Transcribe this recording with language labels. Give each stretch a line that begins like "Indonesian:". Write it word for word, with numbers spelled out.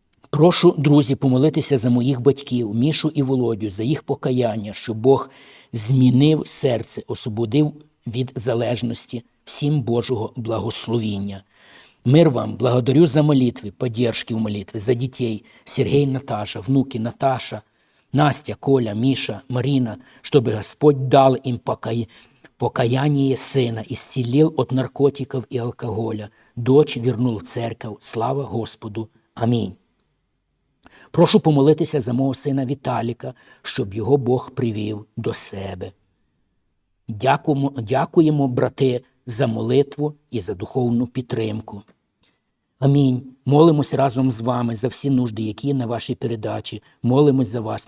Ukrainian: Прошу, друзі, помолитися за моїх батьків, Мішу і Володю, за їх покаяння, щоб Бог змінив серце, освободив від залежності, всім Божого благословіння. Мир вам,
Russian: благодарю
Ukrainian: за молитви, поддержки в молитві, за дітей, Сергій, Наташа, внуки Наташа, Настя, Коля, Міша, Марина, щоб Господь дал їм покаяння.
Russian: Покаяние сына исцелил от наркотиков и алкоголя. Дочь вернул в церковь. Слава Господу. Амінь.
Ukrainian: Прошу помолитися за мого сина Віталіка, щоб його Бог привів до себе. Дякуємо, дякуємо, брати, за молитву і за духовну підтримку. Амінь. Молимось разом з вами за всі нужди, які є на вашій передачі. Молимось за вас.